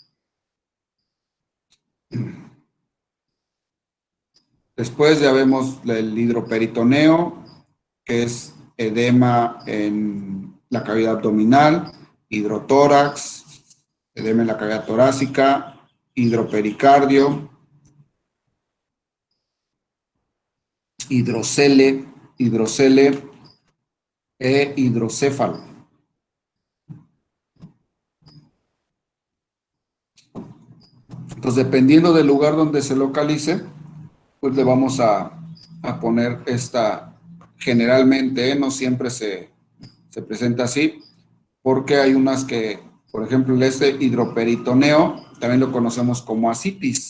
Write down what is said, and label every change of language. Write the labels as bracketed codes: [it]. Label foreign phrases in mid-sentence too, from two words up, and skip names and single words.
[es] Después ya vemos el hidroperitoneo, que es edema en la cavidad abdominal, hidrotórax, edema en la cavidad torácica, hidropericardio, hidrocele e hidrocéfalo. Entonces, dependiendo del lugar donde se localice, pues le vamos a poner esta, generalmente, no siempre se presenta así, porque hay unas que, por ejemplo, hidroperitoneo, también lo conocemos como asitis.